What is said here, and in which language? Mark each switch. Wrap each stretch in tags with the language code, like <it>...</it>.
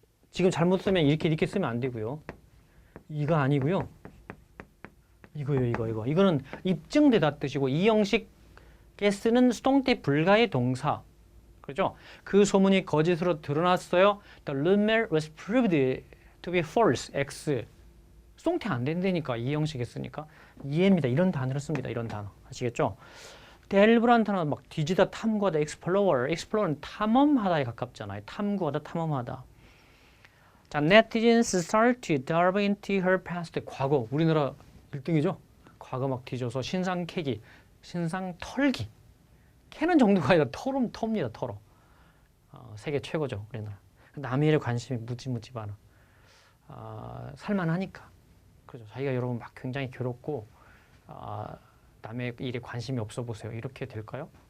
<ko>지금 잘못 쓰면 이렇게 쓰면 안 되고요. 이거 아니고요. 이거요, 이거. 이거는 입증되다 뜻이고 이 형식에 쓰는 수동태 불가의 동사. 그렇죠? 그 소문이 거짓으로 드러났어요.</ko> <en>The rumor was proved to be false. X.</en> <ko>수동태 안 된다니까 이 형식에 쓰니까 이해입니다. 이런 단어를 씁니다. 이런 단어 아시겠죠? delve란 단어 막 뒤지다, 탐구하다, explorer는 탐험하다에 가깝잖아요. 탐구하다, 탐험하다.</ko> <en>자, netizens start to delve into her past.</en> <ko>과거 우리나라 1등이죠. 과거 막 뒤져서 신상 캐기, 신상 털기. 캐는 정도가 아니라 텁니다. 털어. 세계 최고죠. 우리나라. 남의 일에 관심이 무지 많아. 살만하니까. 그렇죠. 자기가 여러분 막 굉장히 괴롭고 남의 일에 관심이 없어 보세요. 이렇게 될까요?</ko>